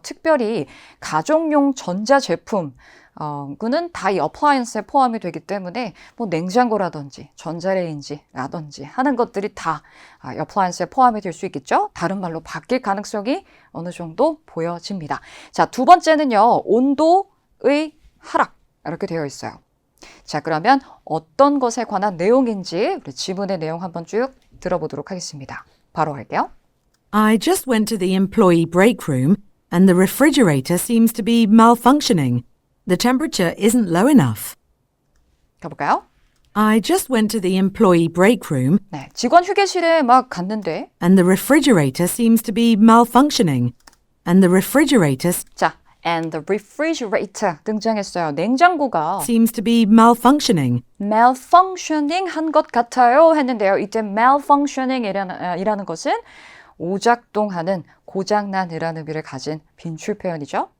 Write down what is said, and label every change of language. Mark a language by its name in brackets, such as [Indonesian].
[Korean] 특별히 가정용 전자제품 그는 다 이 appliance에 포함이 되기 때문에 뭐 냉장고라든지 전자레인지라든지 하는 것들이 다 appliance에 포함이 될 수 있겠죠. 다른 말로 바뀔 가능성이 어느 정도 보여집니다. 자, 두 번째는요. 온도의 하락 이렇게 되어 있어요. 자, 그러면 어떤 것에 관한 내용인지 우리 지문의 내용 한번 쭉 들어보도록 하겠습니다. 바로 할게요. [English] I just went to the employee break room and the refrigerator seems to be malfunctioning. The temperature isn't low enough. [Korean] 가볼까요? [English] I just went to the employee break room [Korean] 네, 직원 휴게실에 막 갔는데 [English] and the refrigerator seems to be malfunctioning. And the refrigerator 자, and the refrigerator [Korean] 등장했어요. 냉장고가 [English] seems to be malfunctioning. [Korean] malfunctioning 한 것 같아요 했는데요. 이때 malfunctioning이라는 것은 오작동하는 고장난이라는 의미를 가진 빈출 표현이죠.